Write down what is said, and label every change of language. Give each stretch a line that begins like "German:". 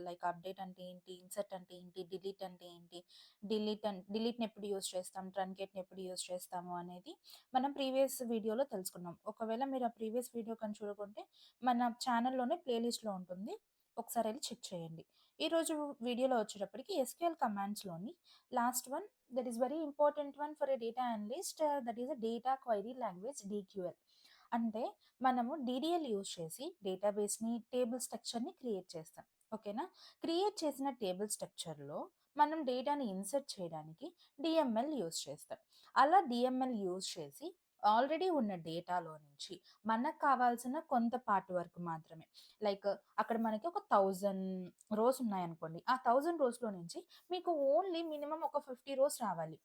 Telugu: Like update అంటే ఏంటి, insert అంటే ఏంటి, డిలీట్ అంటే ఏంటి, డిలీట్ని ఎప్పుడు యూస్ చేస్తాం, ట్రంకేట్ని ఎప్పుడు యూస్ చేస్తాము అనేది మనం ప్రీవియస్ వీడియోలో తెలుసుకున్నాం. ఒకవేళ మీరు ఆ ప్రీవియస్ వీడియో కానీ చూడకుంటే మన ఛానల్లోనే ప్లేలిస్ట్లో ఉంటుంది, ఒకసారి వెళ్ళి చెక్ చేయండి. ఈరోజు వీడియోలో వచ్చేటప్పటికి SQL కమాండ్స్లోని last one,
English: that is very important one for a data analyst, that is a data query language DQL.
Telugu: అంటే మనము DDL యూజ్ చేసి డేటాబేస్ని టేబుల్ స్ట్రక్చర్ని క్రియేట్ చేస్తాం. ఓకేనా? క్రియేట్ చేసిన టేబుల్ స్ట్రక్చర్లో మనం డేటాని ఇన్సర్ట్ చేయడానికి డిఎంఎల్ యూజ్ చేస్తాం. అలా డిఎంఎల్ యూజ్ చేసి ఆల్రెడీ ఉన్న డేటాలో నుంచి మనకు కావాల్సిన కొంత పార్ట్ వరకు మాత్రమే, లైక్ అక్కడ మనకి ఒక 1000 రోస్ ఉన్నాయనుకోండి, ఆ 1000 రోస్లో నుంచి మీకు ఓన్లీ మినిమం ఒక 50 రోస్ రావాలి.